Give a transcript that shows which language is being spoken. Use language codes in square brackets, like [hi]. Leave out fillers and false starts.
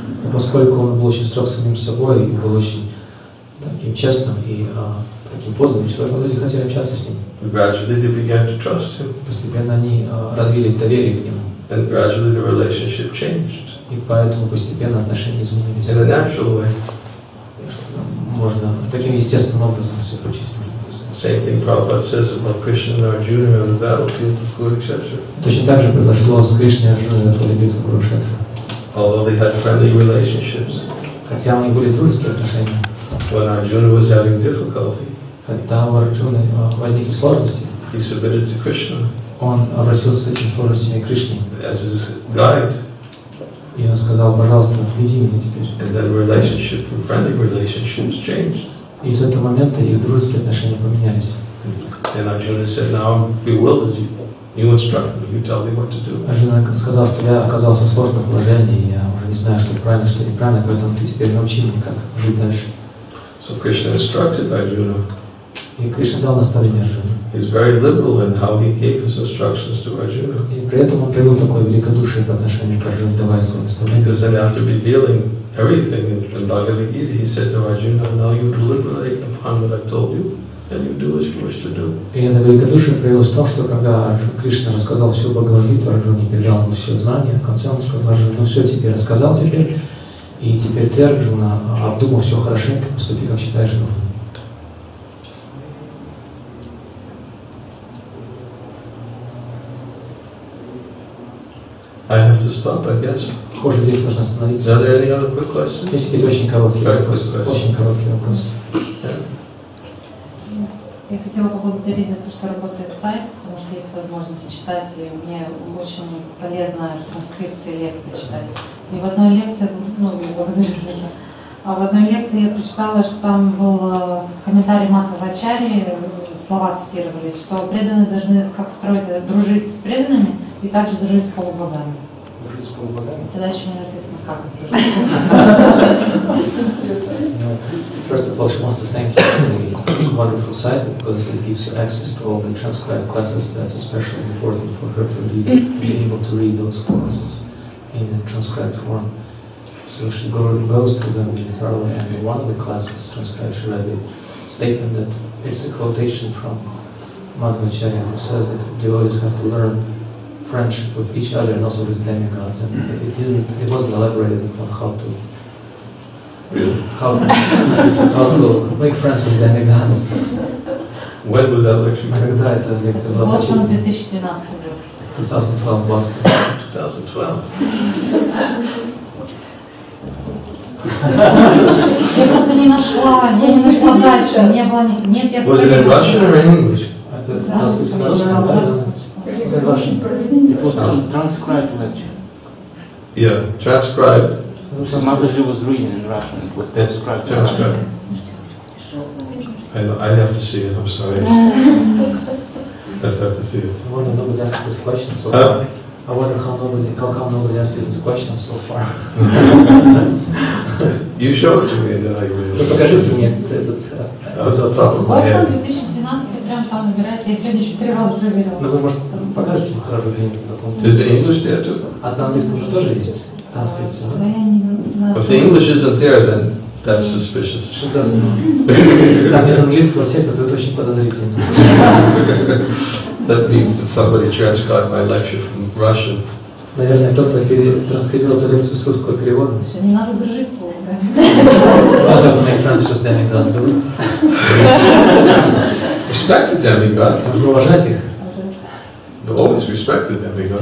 [ru] И поскольку он был очень строг с самим собой и был очень таким честным и таким подлинным человеком, люди хотели общаться с ним. [en] Gradually they began to trust him. [ru] Постепенно они развили доверие к нему. [en] And gradually the relationship changed. [ru] И поэтому постепенно отношения изменились. [en] In a natural way. [ru] Можно таким естественным образом все случилось. [en] Same thing Prabhupada says about Krishna and Arjuna on the battlefield of Kurukshetra. [ru] Точно так же произошло с Кришной и Арджуной на поле битвы Курушетра. [en] Although they had friendly relationships. [ru] Хотя у них были дружеские отношения. [en] When Arjuna was having difficulty, [ru] когда у Арджуны возникли сложности, [en] he submitted to Krishna. [ru] Он обратился с этими сложностями к Кришне. [en] As his guide. [ru] И он сказал: пожалуйста, веди меня теперь. [en] And then relationship from friendly relationships changed. [ru] И с этого момента их дружеские отношения поменялись. [en] And Arjuna said, "Now I'm bewildered. You instruct me. You tell me what to do." [ru] Арджуна сказал, что я оказался в сложном положении, я уже не знаю, что правильно, что неправильно, поэтому ты теперь научи меня, как жить дальше. [en] So Krishna instructed Arjuna. [ru] И Кришна дал наставление Арджуне. [en] He was very liberal in how he gave his instructions to Arjuna. [ru] И при этом он проявил такое великодушие по отношению к Арджуне, давая свои наставления. [en] Because then after revealing everything in Bhagavad-Gita, he said to Arjuna, "Now you deliberate upon what I told you, and you do as you wish to do." [ru] И это великодушие проявилось в том, что когда Кришна рассказал всю Бхагавад-Гиту Арджуне, передал ему все знания, в конце он сказал: Арджуна, ну все, тебе рассказал теперь, и теперь ты, Арджуна, обдумав все хорошенько, поступи, как считаешь нужным. [en] I have to stop, I guess. [ru] Похоже, здесь нужно остановиться. [en] Are there any other quick questions? [ru] Есть какие-то очень короткие вопросы. Очень короткие вопросы. Я хотела поблагодарить за то, что работает сайт, потому что есть возможность читать, и мне очень полезно транскрипции лекций читать. И в одной лекции, благодарю за это, в одной лекции я прочитала, что там был комментарий Мадхавачарьи, слова цитировались, что преданные должны как строить, дружить с преданными и также дружить с полубогами. Дружить с полубогами? Тогда еще не написано, как дружить. [en] First of all, she wants to thank you for the wonderful site because it gives you access to all the transcribed classes. That's especially important for her to read, to be able to read those classes in a transcribed form. So she goes through them thoroughly, and in one of the classes transcribed, she read a statement that it's a quotation from Madhvacharya, who says that devotees have to learn friendship with each other and also with demigods, and it wasn't elaborated on how to make friends with demigods. When was that lecture? [ru] Когда эта лекция была? Бостон, 2012 год. [en] 2012 Boston. 2012. [ru] Я просто не нашла дальше. Не было нет. [en] Was it in Russian or in English? [ru] Это transcribed [en] lecture. Yeah, transcribed. Mataji was reading in Russian. It was transcribed. I have to see it. I'm sorry. I have to see it. I wonder nobody asked this question so far. I wonder how come nobody asked you this question so far. You show it to me and then I will. [ru] Вы покажите мне этот. Бостон 2012 прям там набирается. Я сегодня еще 3 раза проверила. Ну вы, может, покажете хорошо где-нибудь? [en] Is the English there too? [ru] А на английском же тоже есть транскрипция. [en] If the English isn't there, then that's suspicious. [ru] Если там нет английского текста, то это очень подозрительно. [en] That means that somebody transcribed my lecture from Russian. [ru] Наверное, кто-то транскрибировал эту лекцию с русского перевода. Не надо дружить с Богом. [en] I have to make friends with demigods, do we? Respect the demigods. [ru] Нужно уважать их. [en] I've always respected demigods.